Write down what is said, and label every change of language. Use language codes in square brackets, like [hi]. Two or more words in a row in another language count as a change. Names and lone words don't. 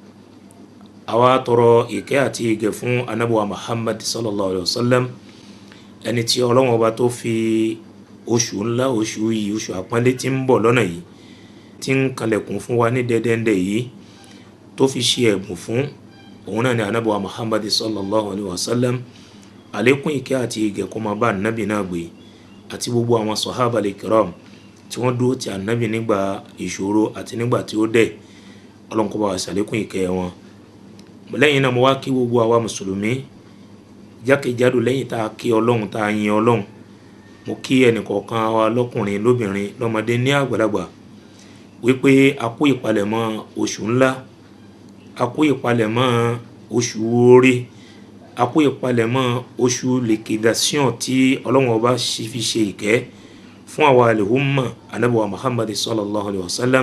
[yo] Àwa tọrọ ìkẹ́ àti ìgẹ̀ fún Ànábì wa Muhammad [ar] صلى الله عليه وسلم, [yo] ẹni tí Ọlọ́run ọba tó fi oṣù ńlá, oṣù yìí, oṣù àpọ́nlé tí ń bọ̀ lọ́nà yìí, tí ń kalẹ̀kùn fún wa ní dẹ́dẹ́ndẹ́ yìí, tó fi ṣe ẹ̀bùn fún òun náà ni Ànábì wa Muhammad [ar] صلى الله عليه وسلم. [yo] Àlékún ìkẹ́ àti ìgẹ̀ kó máa bá ànábì náà gbé àti gbogbo àwọn [ar] الصحابة الكرام [yo] tí wọ́n dúró ti ànábì nígbà ìṣòro àti nígbà tí ó dẹ̀. Ọlọ́run kó bá wa ṣàlékún ìkẹ́ wọn. Lẹ́yìn náà mo wá kí gbogbo àwa mùsùlùmí jákèjádò. Lẹ́yìn tá a kí Ọlọ́run, tá a yin Ọlọ́run, mo kí ẹnìkọ̀ọ̀kan wa lọ́kùnrin lóbìnrin lọ́mọdé ní àgbàlagbà wípé a kú ìpalẹ̀mọ́ oṣù ńlá, a kú ìpalẹ̀mọ́ oṣù oore, a kú ìpalẹ̀mọ́ oṣù liquidation tí Ọlọ́run ọba fi ṣe ìkẹ́ fún àwa al-umma Ànábì wa Muhammad [ar] صلى الله عليه وسلم.